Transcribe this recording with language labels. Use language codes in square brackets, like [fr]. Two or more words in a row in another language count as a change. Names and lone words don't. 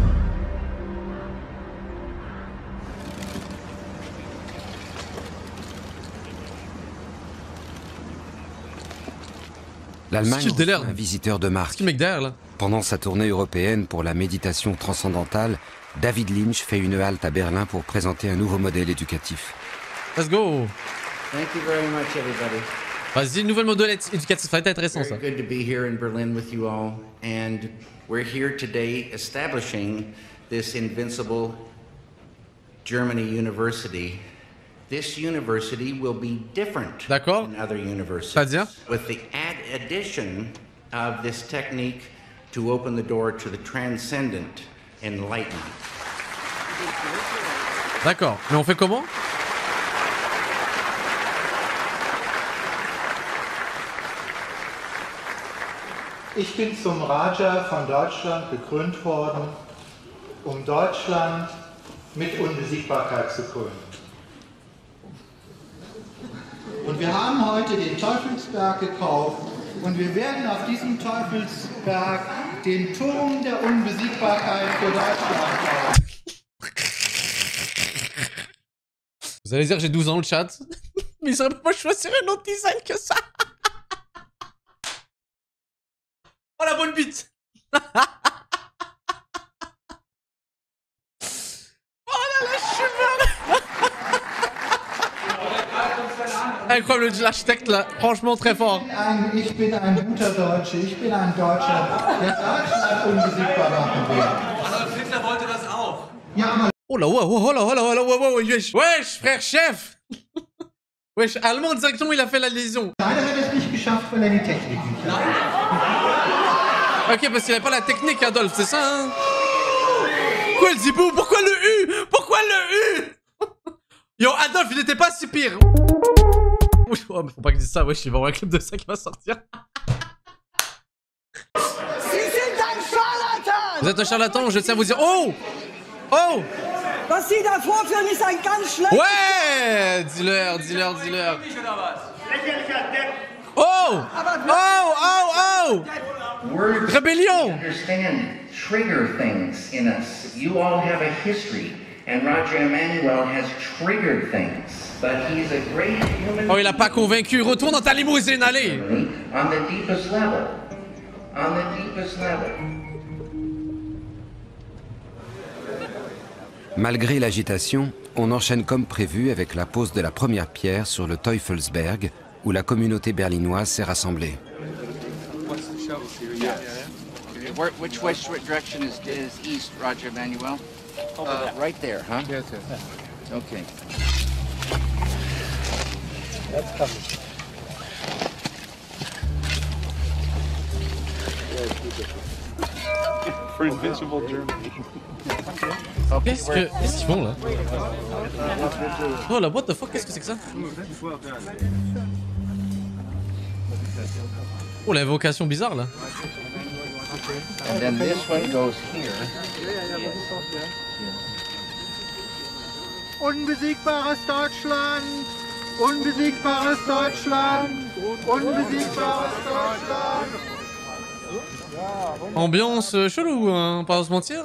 [fr] L'Allemagne reçoit un visiteur de marque. Pendant sa tournée européenne pour la méditation transcendantale, David Lynch fait une halte à Berlin pour présenter un nouveau modèle éducatif. [en] Let's go. Thank you very much, everybody. [fr] Vas-y, nouvel modèle éducatif, ça va être intéressant, ça. [en] Very good to be here in Berlin with you all, and we're here today establishing this invincible Germany university. This university will be different than other universities, with the addition of this technique to open the door to the transcendent enlightenment. [fr] D'accord, mais on fait comment? [de] Ich bin zum Raja von Deutschland gekrönt worden, Deutschland mit Unbesiegbarkeit zu krönen. Und wir haben heute den Teufelsberg gekauft und wir werden auf diesem Teufelsberg den Turm der Unbesiegbarkeit für Deutschland bauen. [fr] Vous allez dire que j'ai 12 ans le chat, mais ils auraient pas choisir un autre design que ça. Oh la bonne bite. Oh là là, je suis mort. Incroyable, l'architecte là, franchement très fort. [de] Ich bin ein guter Deutscher, ich bin ein Deutscher, der Deutschland unbesiegbar machen will. Adolf Hitler wollte das auch. Ja, aber... [fr] Oh là, oh, wesh, frère chef. Wesh, allemand directement il a fait la lésion. [de] Leider hat es nicht geschafft, weil die Technik nicht hat. [fr] Ok, parce qu'il avait pas la technique, Adolphe, c'est ça, hein? Pourquoi le zibou? Pourquoi le U? Pourquoi le U? Yo, Adolphe, il était pas si pire. Oh, mais faut pas que je dise ça, wesh, il va y avoir un clip de ça qui va sortir. Vous êtes un charlatan, je tiens à vous dire. Oh! Oh! [de] Was Sie da vorführen, ist ein ganz schlecht. [fr] Ouais! Dis-leur. Oh! Oh! Rébellion! [en] Understand, trigger things in us. You all have a history, and Roger Emmanuel has triggered things. But he's a great human. [fr] Oh, il a pas convaincu. Retourne dans ta limousine, allez! [en] On the deepest level. [fr] Malgré l'agitation, on enchaîne comme prévu avec la pose de la première pierre sur le Teufelsberg, où la communauté berlinoise s'est rassemblée. [en] Which direction is east, Roger Emmanuel? Right there, huh? Yes. Okay. That's coming. For invincible Germany. [fr] Qu'est-ce qu'ils font là? Oh la [en] what the fuck, [fr] qu'est-ce que c'est que ça? Oh l'invocation bizarre là. [en] And then this one goes here. [de] Unbesiegbares Deutschland! Unbesiegbares Deutschland! Unbesiegbares Deutschland! [fr] Ambiance chelou, hein, pas à se mentir.